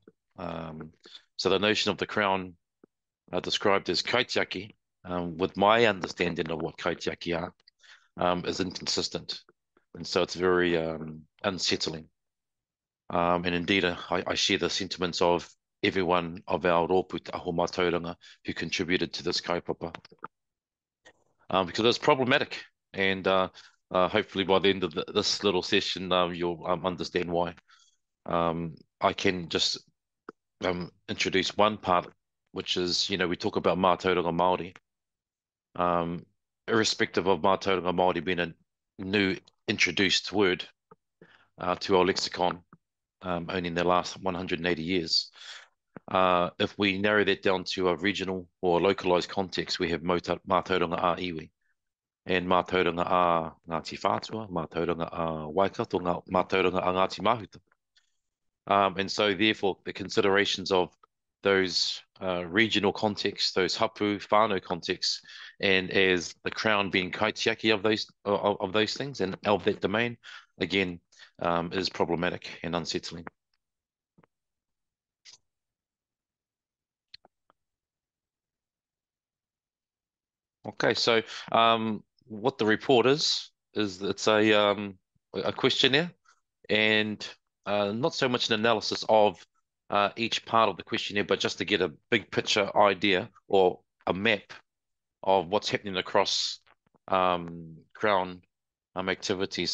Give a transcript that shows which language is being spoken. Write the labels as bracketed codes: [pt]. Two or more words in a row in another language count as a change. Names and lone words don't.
[en] So the notion of the Crown described as kaitiaki, with my understanding of what kaitiaki are, is inconsistent. And so it's very unsettling. And indeed, I share the sentiments of everyone of our [mi] rōpū te aho mātauranga [en] who contributed to this kaupapa. Because it's problematic, and hopefully by the end of this little session, you'll understand why. I can just introduce one part, which is, you know, we talk about [mi] mātauranga Māori. [en] Irrespective of [mi] mātauranga Māori [en] being a new introduced word to our lexicon, only in the last 180 years. If we narrow that down to a regional or localized context, we have [mi] mātauranga a iwi, [en] and [mi] mātauranga a Ngāti Whātua, mātauranga a Waikato, mātauranga a Ngāti Mahuta. [en] And so therefore the considerations of those regional contexts, those [mi] hapu, whānau [en] contexts, and as the Crown being kaitiaki of those things and of that domain, again, is problematic and unsettling. Okay, so what the report is it's a questionnaire, and not so much an analysis of each part of the questionnaire, but just to get a big picture idea or a map of what's happening across Crown activities.